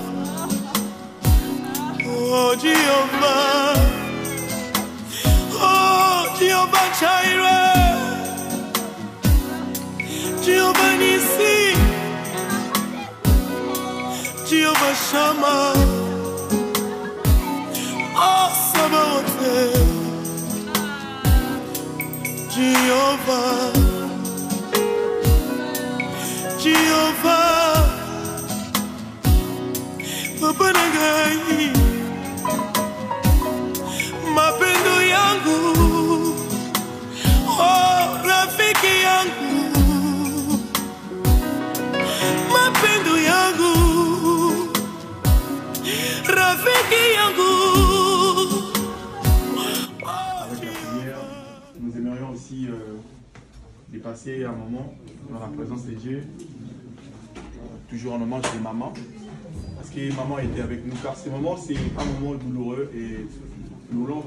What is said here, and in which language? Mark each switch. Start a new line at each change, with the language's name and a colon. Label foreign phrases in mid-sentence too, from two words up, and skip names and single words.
Swahili: oh Jehovah, oh Jehovah Jireh, Jehovah Nissi, Jehovah Shammah, oh Sabaoth, Jehovah. Jehovah, Papa Nagai, mapendo yangu, oh rafiki yangu, mapendo yangu, rafiki yangu.
French: Avec la prière, nous aimerions aussi dépasser un moment dans la présence de Dieu. Toujours un hommage de maman, parce que maman était avec nous, car ce moment c'est un moment douloureux et nous voulons